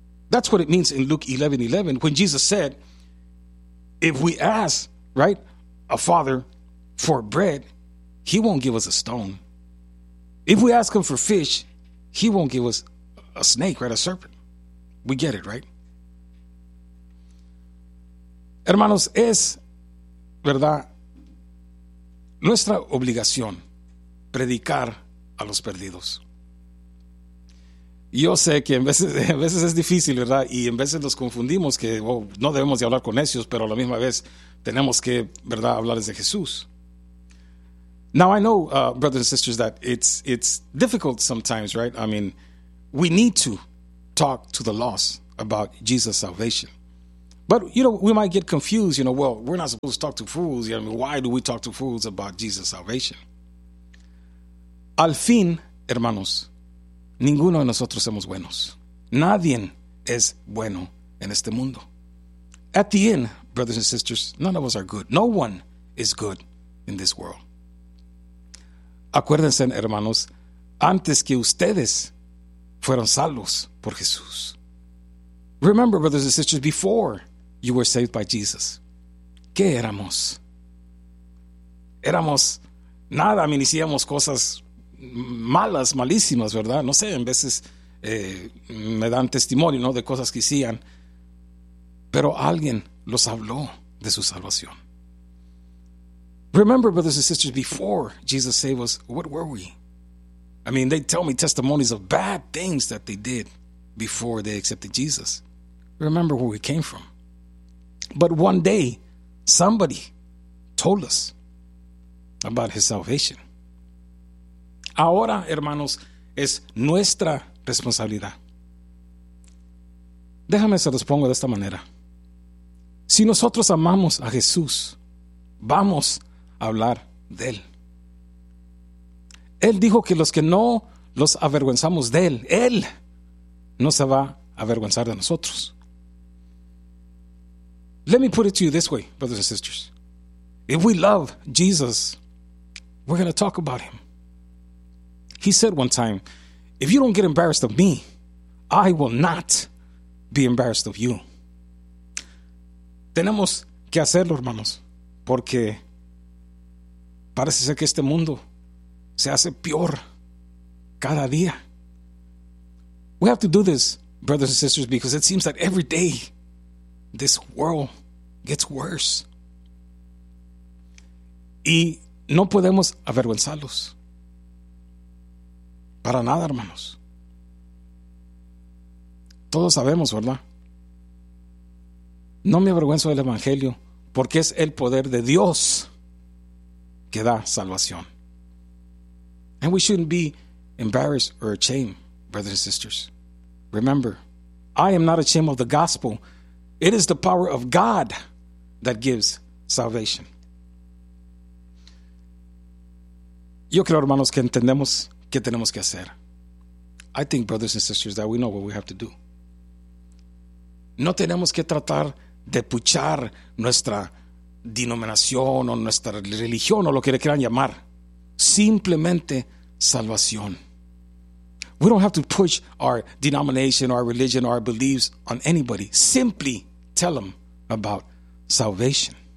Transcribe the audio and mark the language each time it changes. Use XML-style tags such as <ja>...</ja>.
<en>That's what it means in Luke 11:11, when Jesus said, if we ask, right, a father for bread, he won't give us a stone. If we ask him for fish, he won't give us a snake, right, a serpent. We get it, right?</en> <es>Hermanos, es, verdad, nuestra obligación predicar a los perdidos. Yo sé que en veces es difícil, ¿verdad? Y en veces nos confundimos que no debemos de hablar con necios, pero a la misma vez tenemos que, ¿verdad?, hablarles de Jesús.</es> <en>Now I know, brothers and sisters, that it's difficult sometimes, right? I mean, we need to talk to the lost about Jesus' salvation. But, you know, we might get confused, you know, well, we're not supposed to talk to fools. You know, I mean, why do we talk to fools about Jesus' salvation?</en> <es>Al fin, hermanos, ninguno de nosotros somos buenos. Nadie es bueno en este mundo.</es> <en>At the end, brothers and sisters, none of us are good. No one is good in this world.</en> <es>Acuérdense, hermanos, antes que ustedes fueron salvos por Jesús.</es> <en>Remember, brothers and sisters, before you were saved by Jesus,</en> <es>¿qué éramos? Éramos nada,</es> <en>I mean,</en> <es>hacíamos cosas malas, malísimas, ¿verdad? No sé, en veces me dan testimonio, ¿no?, de cosas que hacían. Pero alguien los habló de su salvación.</es> <en>Remember, brothers and sisters, before Jesus saved us, what were we? I mean, they tell me testimonies of bad things that they did before they accepted Jesus. Remember where we came from. But one day, somebody told us about his salvation.</en> <es>Ahora, hermanos, es nuestra responsabilidad. Déjame se los pongo de esta manera. Si nosotros amamos a Jesús, vamos a hablar de él. Él dijo que los que no los avergonzamos de él, él no se va a avergonzar de nosotros.</es> <en>Let me put it to you this way, brothers and sisters. If we love Jesus, we're going to talk about him. He said one time, if you don't get embarrassed of me, I will not be embarrassed of you.</en> <es>Tenemos que hacerlo, hermanos, porque parece ser que este mundo se hace peor cada día.</es> <en>We have to do this, brothers and sisters, because it seems that every day this world gets worse.</en> <es>Y no podemos avergonzarlos. Para nada, hermanos. Todos sabemos, ¿verdad? No me avergüenzo del Evangelio, porque es el poder de Dios que da salvación.</es> <en>And we shouldn't be embarrassed or ashamed, brothers and sisters. Remember, I am not ashamed of the gospel. It is the power of God that gives salvation.</en> <es>Yo creo, hermanos, que entendemos qué tenemos que hacer.</es> <en>I think, brothers and sisters, that we know what we have to do.</en> <es>No tenemos que tratar de puchar nuestra denominación o nuestra religión o lo que le quieran llamar. Simplemente salvación.</es> <en>We don't have to push our denomination or our religion or our beliefs on anybody. Simply tell them about salvation.</en>